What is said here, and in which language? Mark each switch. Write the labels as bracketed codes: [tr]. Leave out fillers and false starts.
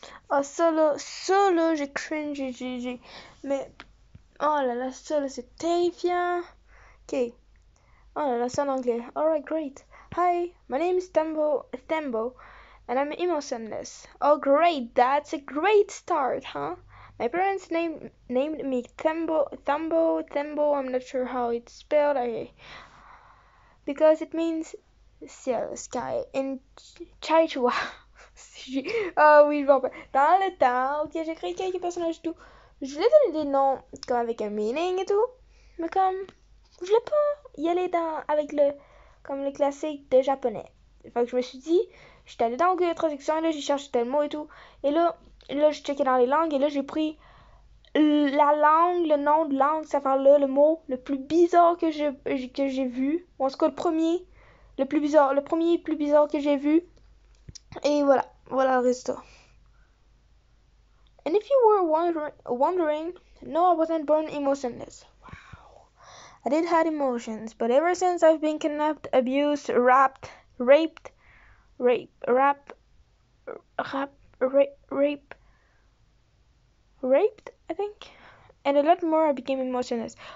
[fr] Ah, ça là, j'ai cringe, Mais, oh là là, ça là, c'est terrifiant. Ok. Oh là là, c'est en anglais. [en] Alright, great. Hi, my name is Tembo, and I'm emotionless. Oh, great, that's a great start, huh? My parents named me Tembo. I'm not sure how it's spelled. Because it means sky in Chihuahua. [fr] Ah oui, je m'en rappelle. Dans le temps, ok, j'ai créé quelques personnages et tout. Je voulais donner des noms comme avec un meaning et tout. Mais comme, je voulais pas y aller avec comme le classique de japonais. Fait que je me suis dit, j'étais allée dans Google Traduction et là j'ai cherché tel mot et tout. Et là j'ai checké dans les langues et là j'ai pris la langue, le nom de langue, ça fait là le mot le plus bizarre que j'ai vu. Ou en tout cas le premier plus bizarre que j'ai vu. Et voilà le résultat. [en] And if you were wondering, no, I wasn't born emotionless. Wow. I did have emotions, but ever since I've been kidnapped, abused, raped, raped, I think, and a lot more, I became emotionless.